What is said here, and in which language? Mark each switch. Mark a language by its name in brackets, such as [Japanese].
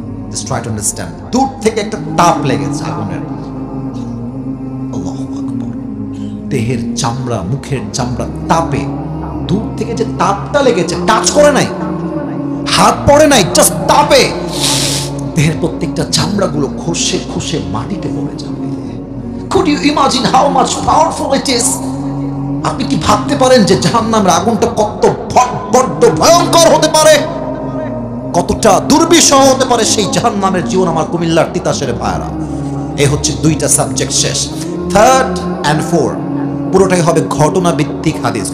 [English] just try to understand, [Bangla] দূর থেকে একটা তাপ লেগেছে আগুনের। আল্লাহু আকবার। দেহের চামড়া, মুখের চামড়া তাপে, দূর থেকে যে তাপটা লেগেছে, টাচ করে নাই, হাত পড়ে নাই, জাস্ট তাপে দেহের প্রত্যেকটা চামড়াগুলো খসে খসে মাটিতে পড়ে যাবে। [English] Could you imagine how much powerful it is? [Bangla] আপনি কি ভাবতে পারেন যে জাহান্নামের আগুনটা কত বড্ড ভয়ঙ্কর হতে পারে, কতটা দুর্বিষহ হতে পারে সেই জাহান্নামের জীবন? আমার কুমিল্লার তিতাসের ভাইরা, এই হচ্ছে 2টা সাবজেক্ট শেষ। 3rd and 4 পুরোটাই হবে ঘটনা ভিত্তিক হাদিস।